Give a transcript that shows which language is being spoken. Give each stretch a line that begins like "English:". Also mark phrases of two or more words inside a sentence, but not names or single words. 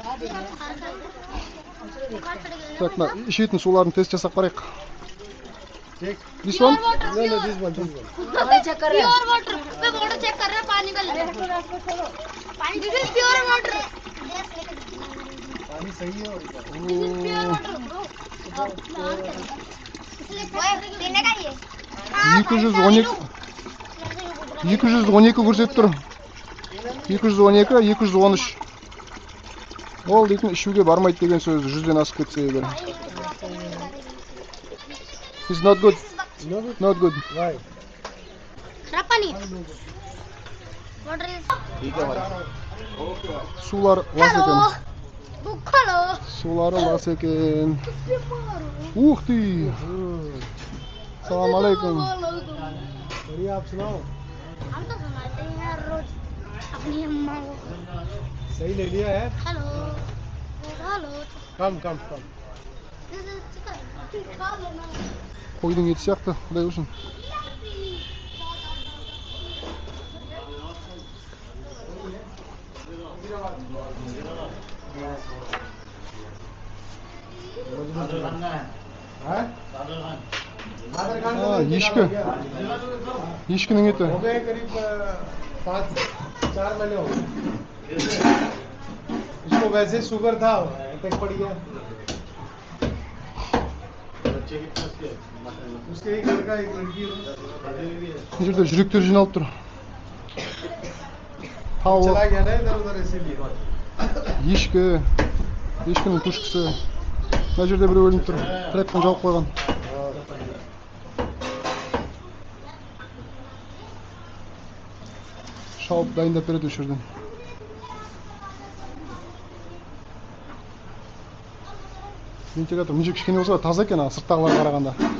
Kazakh: Так, ішетін суларын тест жасап қарайық.
English: This one? Pure water. No, no, this one. Pure water.
Hindi: पे
English: water check
Hindi: कर रहे हैं पानी का लेवल.
English: This is pure water.
Hindi: पानी सही है
English: This is pure water, bro.
Hindi: देने का ये.
Kazakh: 212 көрсетіп тұр. 212, 213. Ол дейтін ішуге бармайды деген сөзі 100-ден асып кетсе егер.
English: It's not good. No good. Not good. Why?
Hindi: खराब पानी.
English: Water is.
Kazakh: Сулар лас екен.
English: Hello.
Kazakh: Сулары лас екен.
Russian: Ух ты!
Kazakh: Салам алейкум.
Hindi: बढ़िया आप सुनाओ. हम तो सुनाते हैं रोज अपनी अम्मा को. सही ले लिया है. हेलो. हेलो.
English: Come. This is chicken.
Hindi: खा लेना.
Kazakh: Қойдың еті сияқты, құдай үшін. Ешкі. Ешкінің еті.
Hindi: हो गए करीब 5-4 महीने हो गए. इसको वैसे शुगर था, अटैक पड़ गया. उसके एक लड़का एक लड़की.
Kazakh: Бұл жерде жүректер жиналып тұр. Тауық,
Hindi: चला गया ना इधर उधर इसीलिए.
Kazakh: ешкінің түшкісі. Мына жерде біреу өліп тұр. Тіректен жауып қойған. Шауып дайындап береді осы жерден. Вентилятор мына жер кішкене болса таза екен, сырттағыларға қарағанда.